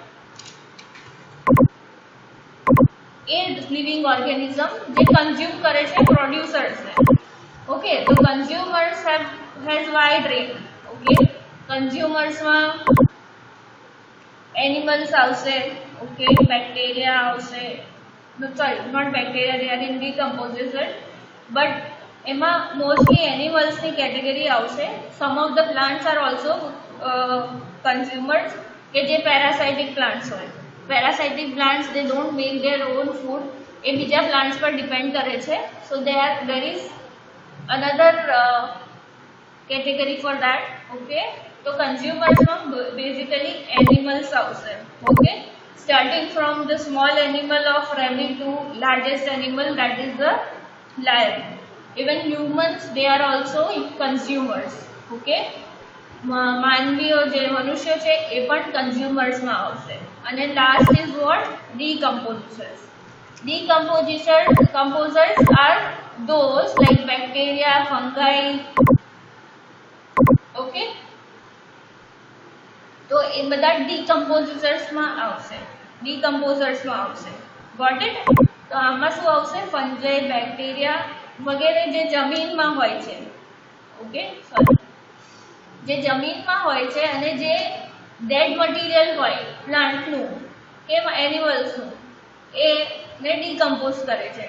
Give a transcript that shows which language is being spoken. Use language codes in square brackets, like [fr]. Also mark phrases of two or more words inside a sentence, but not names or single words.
[gu] એ [en] living organism [gu] જે કન્ઝ્યુમ કરે છે પ્રોડ્યુસર્સને. [en] ઓકે, તો consumers has wide range. [gu] ઓકે, કન્ઝ્યુમર્સમાં એનિમલ્સ આવશે, ઓકે, બેક્ટેરિયા આવશે, [en] sorry, not bacteria, they are in decomposition, but [gu] એમાં મોસ્ટલી એનિમલ્સની કેટેગરી આવશે. [en] some of the plants are also consumers [gu] કે જે [en] parasitic plants હોય. parasitic plants they don't make their own food, [gu] એ બીજા પ્લાન્ટ્સ પર ડિપેન્ડ કરે છે. [en] સો there is another category for that. [gu] Okay, તો કન્ઝ્યુમર્સમાં બેઝિકલી એનિમલ્સ આવશે. [en] ઓકે, starting from the small animal of rabbit to largest animal, that is the lion. Even humans, they are also consumers. [gu] Okay, માનવીઓ જે મનુષ્યો છે એ પણ કન્ઝ્યુમર્સમાં આવશે. [en] અને last is what? decomposers. Decomposers are those like bacteria, fungi. [gu] Okay, તો એ બધા decomposersમાં આવશે. [en] Got it? [gu] તો આમાં શું આવશે? ફંજાઈ, બેક્ટેરિયા વગેરે જે જમીનમાં હોય છે. ઓકે, સોરી, જે જમીનમાં હોય છે અને જે [en] dead material [gu] હોય પ્લાન્ટનું કે એનિમલ્સનું, એને ડીકમ્પોઝ કરે છે.